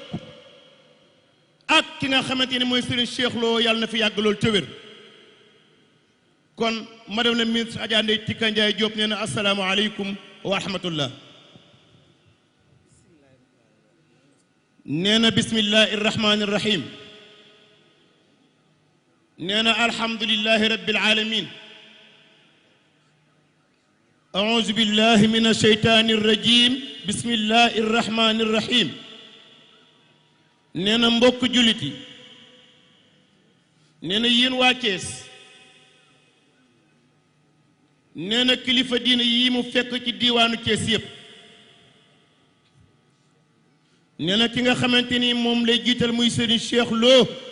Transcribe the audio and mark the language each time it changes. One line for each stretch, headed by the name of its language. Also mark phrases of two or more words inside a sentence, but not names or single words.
Wolof: ak ki nga xamante ni mooy Serigne Cheikh Lo yàlla na fi yàgg loolu te wér kon
French: madame la ministre
Wolof: Adja Ndeye Tika Ndiaye Diop nee na
Arabic: السلام عليكم ورحمة الله
Wolof: nee na
Arabic: بسم الله الرحمن الرحيم
Wolof: nee na
Arabic: الحمد لله رب العالمين أعوذ بالله من الشيطان الرجيم بسم الله الرحمن الرحيم
Wolof: nee na mbokk jullit yi nee na yéen waa Thiès nee na kilifa diine yi mu fekk ci diiwaanu Thiès yépp nee na ki nga xamante ni moom lay jiital muy Serigne Cheikh Lo